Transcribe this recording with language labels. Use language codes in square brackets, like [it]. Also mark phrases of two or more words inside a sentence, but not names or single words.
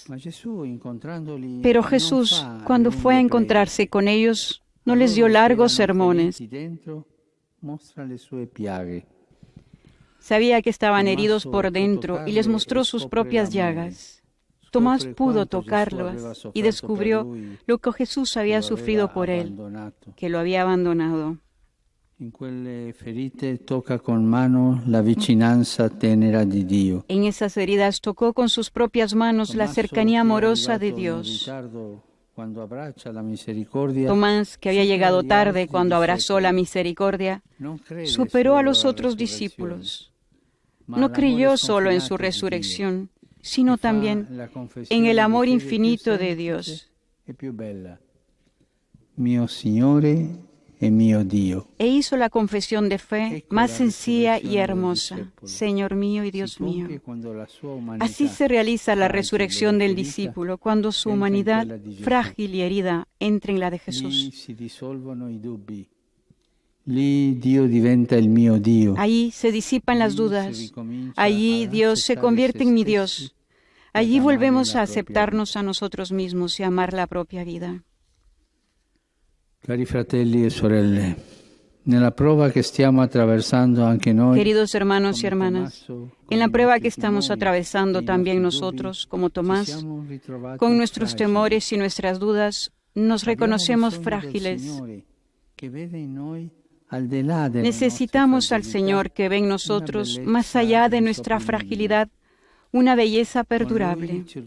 [es] Pero Jesús, cuando fue a encontrarse con ellos, no les dio largos sermones. Sabía que estaban heridos por dentro y les mostró sus propias llagas. Tomás pudo tocarlos y descubrió lo que Jesús había sufrido por él, que lo había abandonado. [it] In quelle ferite tocca con mano la vicinanza tenera di Dio. [es] En esas heridas tocó con sus propias manos la cercanía amorosa de Dios. Tomás, que había llegado tarde cuando abrazó la misericordia, superó a los otros discípulos. No creyó solo en su resurrección, sino también en el amor infinito de Dios. [it] Mio Signore e mio Dio. [es] E hizo la confesión de fe más sencilla y hermosa: Señor mío y Dios mío. Así se realiza la resurrección del discípulo, cuando su humanidad, frágil y herida, entra en la de Jesús. Allí se disipan las dudas. Allí Dios se convierte en mi Dios. Allí volvemos a aceptarnos a nosotros mismos y a amar la propia vida. [it] Cari fratelli e sorelle, nella prova che stiamo attraversando anche noi, [es] queridos hermanos y hermanas, en la prueba que estamos atravesando también nosotros, como Tomás, con nuestros temores y nuestras dudas, nos reconocemos frágiles. Necesitamos al Señor que ve en nosotros, más allá de nuestra fragilidad, una belleza perdurable.